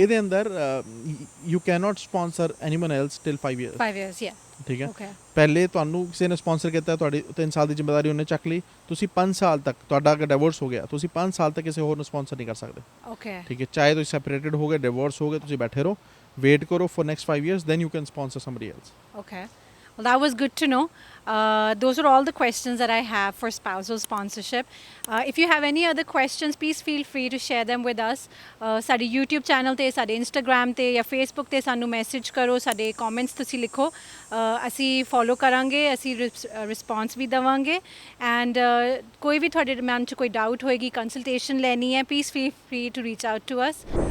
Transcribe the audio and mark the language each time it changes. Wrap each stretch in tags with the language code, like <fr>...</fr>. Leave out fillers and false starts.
<pa>ਇਹਦੇ ਅੰਦਰ</pa> <en>you cannot sponsor anyone else till 5 years. 5 years, yeah.</en> <pa>ਠੀਕ ਹੈ।</pa> <en>Okay.</en> <pa>ਪਹਿਲੇ ਤੁਹਾਨੂੰ ਕਿਸੇ ਨੇ ਸਪਾਂਸਰ ਕੀਤਾ, ਤੁਹਾਡੀ 3 ਸਾਲ ਦੀ ਜ਼ਿੰਮੇਵਾਰੀ ਉਹਨੇ ਚੱਕ ਲਈ, ਤੁਸੀਂ 5 ਸਾਲ ਤੱਕ, ਤੁਹਾਡਾ ਅਗਰ ਡਿਵੋਰਸ ਹੋ ਗਿਆ ਤੁਸੀਂ 5 ਸਾਲ ਤੱਕ ਕਿਸੇ ਹੋਰ ਨੂੰ ਸਪਾਂਸਰ ਨਹੀਂ ਕਰ ਸਕਦੇ।</pa> <en>Okay.</en> <pa>ਠੀਕ ਹੈ, ਚਾਹੇ ਤੁਸੀਂ ਸੈਪਰੇਟਡ ਹੋ ਗਏ, ਡਿਵੋਰਸ ਹੋ ਗਏ, ਤੁਸੀਂ ਬੈਠੇ ਰਹੋ, ਵੇਟ ਕਰੋ</pa> <en>for next 5 years, then you can sponsor somebody else. Okay. Well, that was good to know. Those are all the questions that I have for spousal sponsorship. If you have any other questions, please feel free to share them with us.</en> <pa>ਸਾਡੇ YouTube channel ਤੇ, ਸਾਡੇ Instagram ਤੇ ਜਾਂ Facebook ਤੇ ਸਾਨੂੰ message ਕਰੋ, ਸਾਡੇ comments ਤੁਸੀਂ ਲਿਖੋ, ਅਸੀਂ ਫੋਲੋ ਕਰਾਂਗੇ, ਅਸੀਂ ਰਿਸਪੌਂਸ ਵੀ ਦੇਵਾਂਗੇ। ਐਂਡ ਕੋਈ ਵੀ ਤੁਹਾਡੇ ਮਨ 'ਚ ਕੋਈ ਡਾਊਟ ਹੋਏਗੀ, ਕੰਸਲਟੇਸ਼ਨ ਲੈਣੀ ਹੈ,</pa> <en>Please feel free to reach out to us.</en>